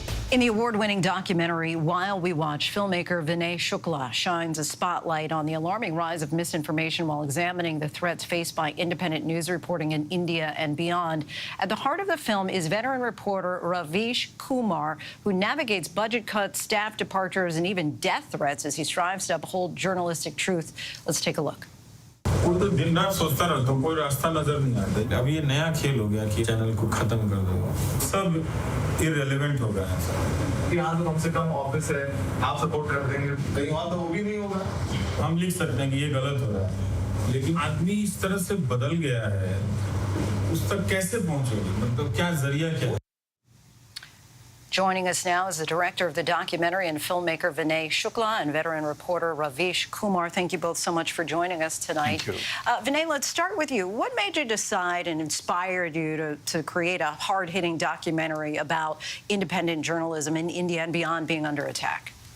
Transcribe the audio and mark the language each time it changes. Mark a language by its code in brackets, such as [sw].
[en] In the award-winning documentary While We Watch, filmmaker Vinay Shukla shines a spotlight on the alarming rise of misinformation while examining the threats faced by independent news reporting in India and beyond. At the heart of the film is veteran reporter Ravish Kumar, who navigates budget cuts, staff departures, and even death threats as he strives to uphold journalistic truth. Let's take a look. [hi] वो तो दिन रात सोचता रहता हूँ, कोई रास्ता नजर नहीं आता। अब ये नया खेल हो गया कि चैनल को खत्म कर दो, सब इररिलेवेंट हो गया है सर। यहाँ तो कम से कम ऑफिस है, आप सपोर्ट कर देंगे, कहीं वहाँ तो वो भी नहीं होगा। हम लिख सकते हैं कि ये गलत हो रहा है, लेकिन आदमी इस तरह से बदल गया है, उस तक कैसे पहुँचोगे? मतलब क्या जरिया क्या? [en] Joining us now is the director of the documentary and filmmaker Vinay Shukla and veteran reporter Ravish Kumar. Thank you both so much for joining us tonight. Thank you. Vinay, let's start with you. What made you decide and inspired you to create a hard-hitting documentary about independent journalism in India and beyond being under attack?